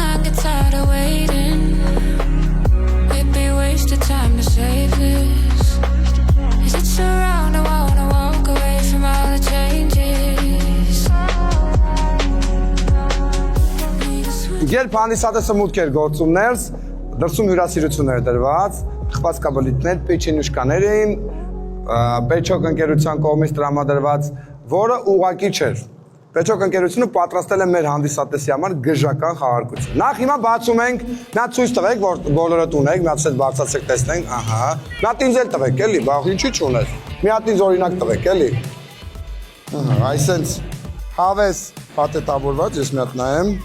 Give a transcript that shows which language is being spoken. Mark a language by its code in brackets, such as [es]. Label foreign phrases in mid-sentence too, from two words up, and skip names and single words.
[en] get tired of waiting. It'd be wasted time to save this. Is it surround? I wanna walk away from all the changes. [hy] Երբ հանդիսատեսը մուտք էր գործում ներս, դրսում հյուրասիրություններ դրված, խփած կաբլիտներ, պեչենյուշկաներ էին, Պեչոկ ընկերության կողմից տրամադրված, որը ուղղակի չէր։ Պեչոկ ընկերությունը պատրաստել է մեր հանդիսատեսի համար գժական խաղարկություն։ Նախ հիմա բացում ենք, նա ցույց տվեք, որ բոլորդ ունեք, մի հատ էլ բարձրացեք տեսնենք, ահա։ Մի հատ ինձ էլ տվեք, էլի, բախ ինչի՞ չունես։ Մի հատ ինձ օրինակ տվեք, էլի։ Ահա, այսենց հավես պատետավորված, ես մի հատ նայեմ։